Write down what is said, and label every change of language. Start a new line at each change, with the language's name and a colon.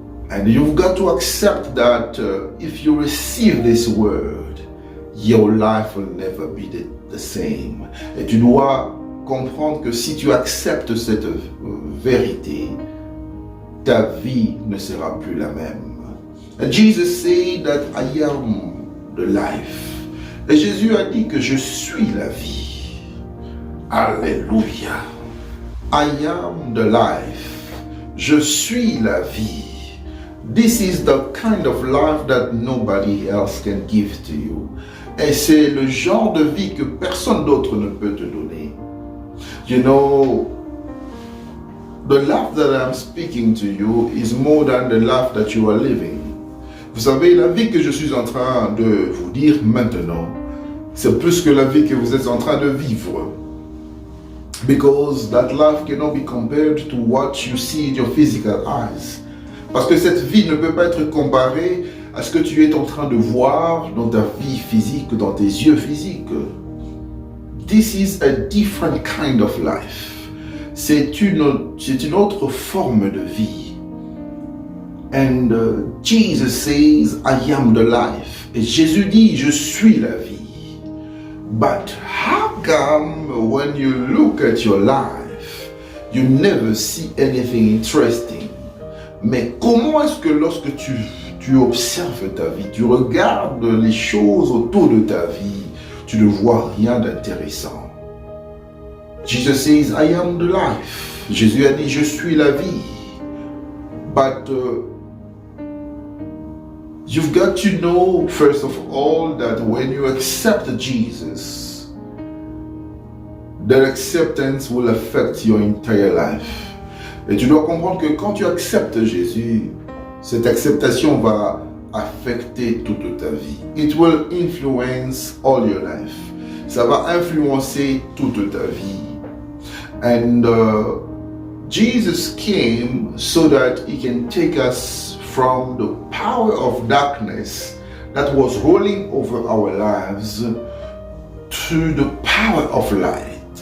English: And you've got to accept that if you receive this word, your life will never be the same.
French: Et tu dois comprendre que si tu acceptes cette vérité, ta vie ne sera plus la même.
English: And Jesus said that I am the life.
French: Et Jésus a dit que je suis la vie.
English: Alléluia. I am the life.
French: Je suis la vie.
English: This is the kind of life that nobody else can give to you.
French: Et c'est le genre de vie que personne d'autre ne peut te donner.
English: You know, the life that I'm speaking to you is more than the life that you are living.
French: Vous savez, la vie que je suis en train de vous dire maintenant, c'est plus que la vie que vous êtes en train de vivre.
English: Because that life cannot be compared to what you see in your physical eyes.
French: Parce que cette vie ne peut pas être comparée à ce que tu es en train de voir dans ta vie physique, dans tes yeux physiques.
English: This is a different kind of life.
French: C'est une autre forme de vie.
English: And Jesus says, I am the life.
French: Et Jésus dit, je suis la vie.
English: But how come when you look at your life, you never see anything interesting?
French: Mais comment est-ce que lorsque tu tu observes ta vie, tu regardes les choses autour de ta vie, tu ne vois rien d'intéressant.
English: Jesus says, I am the life.
French: Jésus a dit, je suis la vie.
English: But you've got to know, first of all, that when you accept Jesus, that acceptance will affect your entire life.
French: Et tu dois comprendre que quand tu acceptes Jésus, cette acceptation va affecter toute ta vie.
English: It will influence all your life.
French: Ça va influencer toute ta vie.
English: And Jesus came so that he can take us from the power of darkness that was rolling over our lives to the power of light.